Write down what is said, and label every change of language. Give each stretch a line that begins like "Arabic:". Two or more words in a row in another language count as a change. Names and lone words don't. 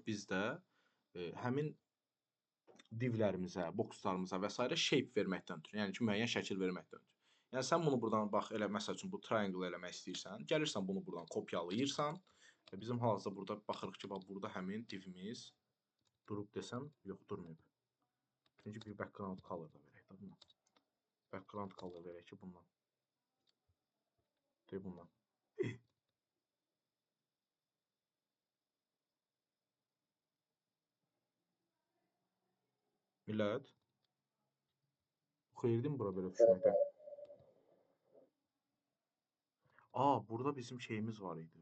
Azerbaijani: Bizdə həmin divlərimizə, boxlarımıza və s. shape verməkdən ötürü. Yəni ki, müəyyən şəkil verməkdən ötürü. Yəni sən bunu buradan bax, elə məsəl üçün bu triangle eləmək istəyirsən, gəlirsən bunu buradan kopyalayırsan. Bizim hal-hazırda burada baxırıq ki, bax burada həmin divimiz durub desəm, yox, durmayıb. Çünki bir
English: background color
Azerbaijani: da verək də bundan.
English: Background color
Azerbaijani: verək ki, bundan. Deyək bundan. Millət. Xeyirdim bura belə düşməkdən. Burada bizim şeyimiz var idi.